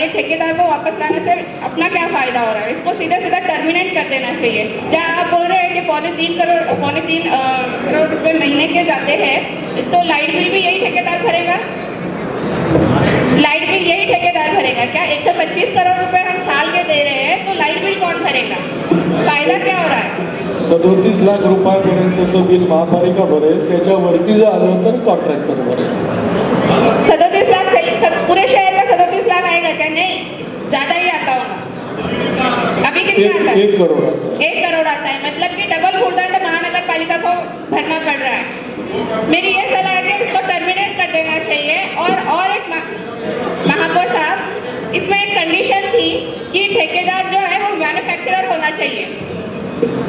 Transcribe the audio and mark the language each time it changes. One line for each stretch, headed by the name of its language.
Hindi: ये ठेकेदार को वापस लाने से अपना क्या फायदा हो रहा है? इसको सीधा टर्मिनेट कर देना चाहिए। जहाँ आप बोल रहे हैं कि 3.25 करोड़ रुपए महीने के जाते हैं, तो लाइट बिल भी यही ठेकेदार भरेगा? लाइट बिल यही ठेकेदार भरेगा क्या? 125 करोड़ रुपए हम साल के दे रहे हैं, तो लाइट बिल कौन भरेगा? फायदा क्या हो रहा है?
Marathi: 37 लाख रुपयापर्यंतचं बिल महापालिका भरेल, त्याच्यावरती जर आलं तर कॉन्ट्रॅक्टर भरेल।
Hindi: 37 लाख पूरे शहर का 37 लाख आएगा क्या? नहीं, ज्यादा ही आता होगा। अभी कितना आता है? 1 करोड़। 1 करोड़ आता है, मतलब कि डबल भुगतान महानगर पालिका को भरना पड़ रहा है। मेरी ये सलाह है कि इसको टर्मिनेट कर देना चाहिए। और एक महापौर साहब, इसमें एक कंडीशन थी कि ठेकेदार जो है वो मैन्युफैक्चरर होना चाहिए।